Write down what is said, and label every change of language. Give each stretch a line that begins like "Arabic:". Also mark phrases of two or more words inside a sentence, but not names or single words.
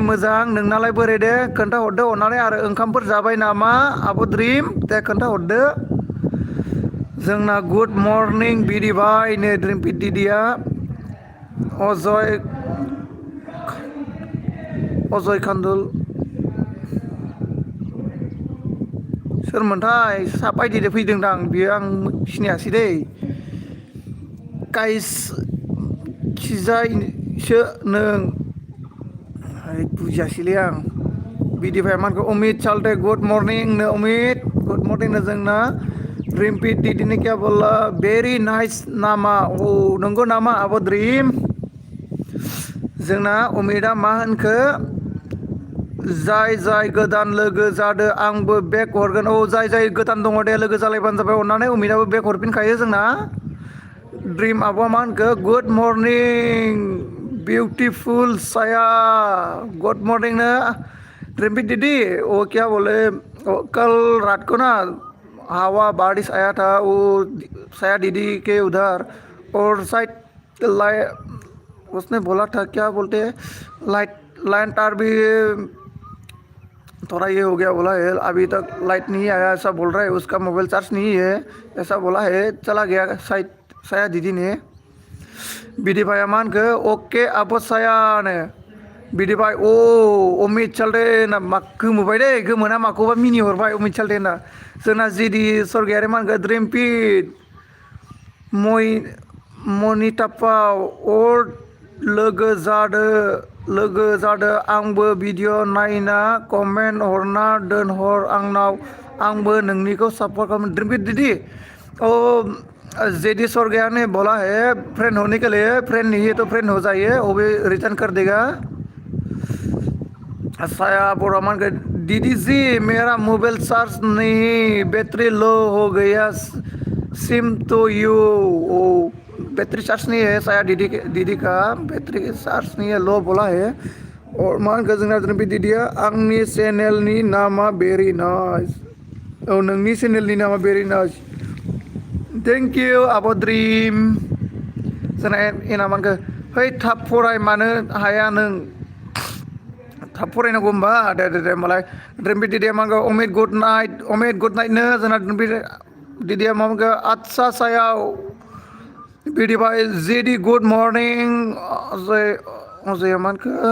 Bodo: मोजां नोंनालाय बोरै दे खोन्थाहरदो अननानै आरो ओंखामफोर जाबाय नामा आब' ड्रिम दे खोन्थाहरदो जोंना
English: good morning
Bodo: बिदि भाइ नै ड्रिम्पि दिदिया अजय खान्दुल सोरमोनथाय बायदिनो फैदोंदां बियो आं सिनायासै दै गाइस खिजायसो नों बुजियासैलै आं बिदि भाइ मानखौ अमित सालथे
English: good morning
Bodo: नो अमित
English: good morning
Bodo: नो जोंना ड्रिम्पि दीदी
Hindi: क्या बोला
English: very nice
Bodo: नामा नंगौ नामा आब' ड्रिम जोंना अमितआ मा होनखो जाय गोदान लोगो जादों आंबो बेक हरगोन जाय गोदान दङ दे लोगो जालायबानो जाबाय अननानै अमितआबो बेक हरफिनखायो जोंना ड्रिम आब'आ मा होनखो
English: good morning beautiful
Bodo: साया
English: good morning
Bodo: नो ड्रिम्पि दीदी
Hindi: क्या बोले कल रात को ना हवा बारिश आया था साया दीदी के उधर और शायद उसने बोला था क्या बोलते लाइन तार भी थोड़ा ये हो गया बोला है अभी तक लाइट नहीं आया ऐसा बोल रहा है उसका मोबाइल चार्ज नहीं है ऐसा बोला है चला गया शायद साया दीदी ने
Bodo: बिदि भाइया मा होनखो अके आब' साया ने बिदि भाइ अमित सालथे ना मा गोमोबाय दे गोमोना माखौबा मिनि हरबाय अमित सालथे ना जोंना जिदि सरगियारि मा होनखो ड्रिम्पि मनिटापा लोगो जादो आंबो भिडिअ नायना कमेन्ट हरना दोनहर आंनाव आंबो नोंनिखौ सापर्ट खालामो
Hindi: ड्रिम्पि दीदी जेडी स्वर्गया ने बोला है फ्रेंड होने के लिए फ्रेंड नहीं है तो फ्रेंड हो जाइए वो भी रिटर्न कर देगा साया बोरामान के दीदी जी मेरा मोबाइल चार्ज नहीं बैटरी लो हो गया सिम तो यू बैटरी चार्ज नहीं है साया दीदी का बैटरी चार्ज नहीं है लो बोला है और
Bodo: मान गजंगा ड्रिम्पि दीदिया आंनि चेनेलनि नामा
English: very nice
Bodo: नोंनि चेनेलनि नामा
English: very nice thank you
Bodo: आब' ड्रिम जोंना एना मानखो है थाब फराय मानो हाया नों थाब फरायनांगौ होमबा दे होमबालाय ड्रिम्पि दीदिया मानखो अमित
English: good night
Bodo: नो जोंना ड्रिम्पि दीदिया मा मानखो आदसा सायाव बिदि भाइ जेडी
English: good morning
Bodo: अजय मानखो